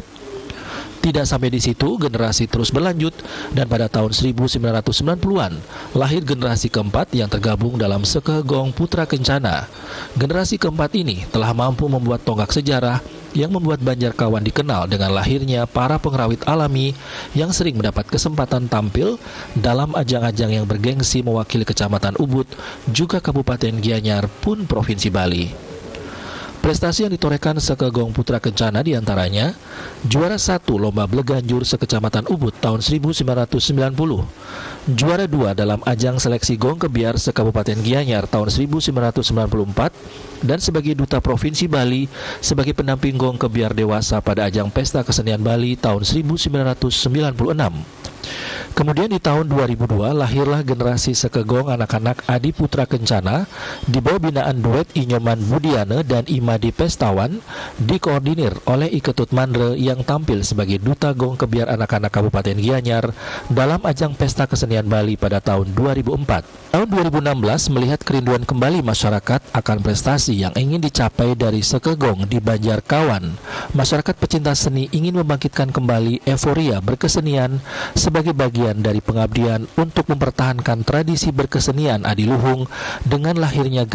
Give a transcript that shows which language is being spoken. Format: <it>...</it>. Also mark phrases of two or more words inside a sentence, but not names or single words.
<id>Tidak sampai di situ, generasi terus berlanjut dan pada tahun 1990-an lahir generasi keempat yang tergabung dalam Seke Gong Putra Kencana. Generasi keempat ini telah mampu membuat tonggak sejarah yang membuat Banjar Kawan dikenal dengan lahirnya para pengrawit alami yang sering mendapat kesempatan tampil dalam ajang-ajang yang bergengsi mewakili Kecamatan Ubud, juga Kabupaten Gianyar pun Provinsi Bali. Prestasi yang ditorehkan Seke Gong Putra Kencana diantaranya juara 1 Lomba Bleganjur sekecamatan Ubud tahun 1990, juara 2 dalam ajang seleksi gong kebiar sekabupaten Gianyar tahun 1994, dan sebagai duta Provinsi Bali sebagai pendamping gong kebiar dewasa pada ajang Pesta Kesenian Bali tahun 1996. Kemudian di tahun 2002 lahirlah generasi Sekegong anak-anak Adi Putra Kencana di bawah binaan duet Inyoman Budiana dan Imadi Pestawan, dikoordinir oleh Iketut Mandre yang tampil sebagai duta gong kebiar anak-anak Kabupaten Gianyar dalam ajang Pesta Kesenian Bali pada tahun 2004. Tahun 2016 melihat kerinduan kembali masyarakat akan prestasi yang ingin dicapai dari Sekegong di Banjarkawan. Masyarakat pecinta seni ingin membangkitkan kembali euforia berkesenian sebagai bagian dari pengabdian untuk mempertahankan tradisi berkesenian adiluhung dengan lahirnya</id>